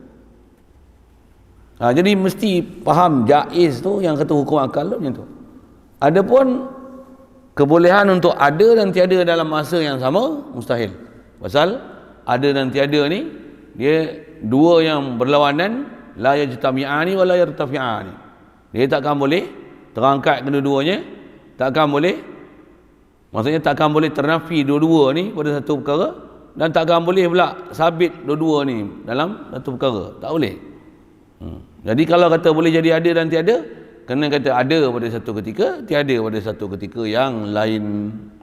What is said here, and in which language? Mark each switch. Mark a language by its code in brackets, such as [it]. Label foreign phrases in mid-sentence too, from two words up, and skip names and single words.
[ms] Jadi mesti faham jaiz tu, yang kata hukum akal tu macam tu. Adapun kebolehan untuk ada dan tiada dalam masa yang sama, mustahil. Pasal ada dan tiada ni dia dua yang berlawanan, [ar] لا يجتمعان ولا يرتفعان. [ms] Dia takkan boleh terangkat kedua-duanya, takkan boleh, maksudnya takkan boleh ternafi dua-dua ni pada satu perkara, dan takkan boleh pula sabit dua-dua ni dalam satu perkara. Tak boleh. Jadi kalau kata boleh jadi ada dan tiada, kena kata ada pada satu ketika, tiada pada satu ketika yang lain.